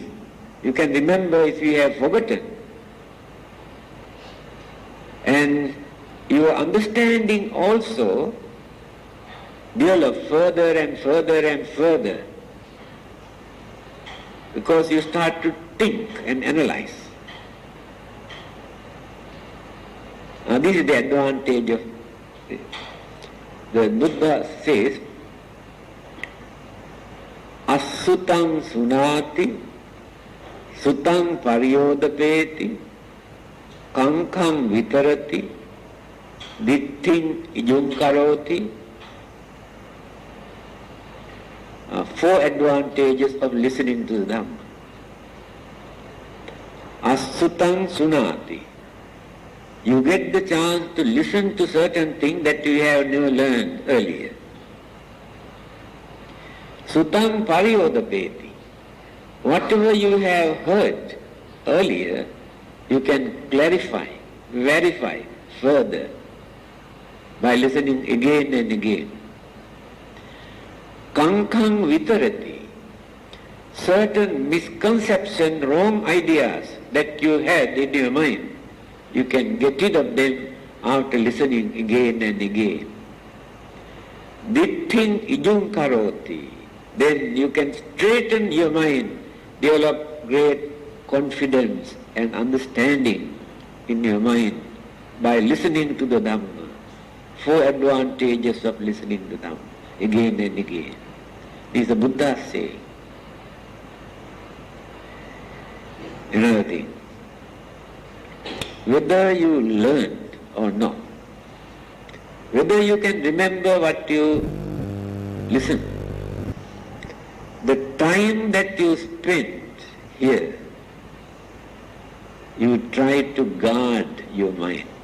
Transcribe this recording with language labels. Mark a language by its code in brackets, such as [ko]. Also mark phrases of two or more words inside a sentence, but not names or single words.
[en] You can remember if you have forgotten. And your understanding also develop further and further and further because you start to think and analyze. Now this is the advantage of the Buddha says, [pi] Asutang sunati, sutang paryodapeti, kankam vitarati, ditthing ijum karoti, [en] four advantages of listening to the Dhamma. [pi] Asutang sunati. [en] You get the chance to listen to certain things that you have never learned earlier. [pi] Sutang pariyodapeti. [en] Whatever you have heard earlier, you can clarify, verify further by listening again and again. [pi] Kankang vitarati. [en] Certain misconceptions, wrong ideas that you had in your mind, you can get rid of them after listening again and again. [pi] Ditthing ijung karoti. [en] Then you can straighten your mind, develop great confidence and understanding in your mind by listening to the Dhamma. Four advantages of listening to Dhamma again and again. This is the Buddha's saying. Another thing, whether you learned or not, whether you can remember what you listened, the time that you spent here, you try to guard your mind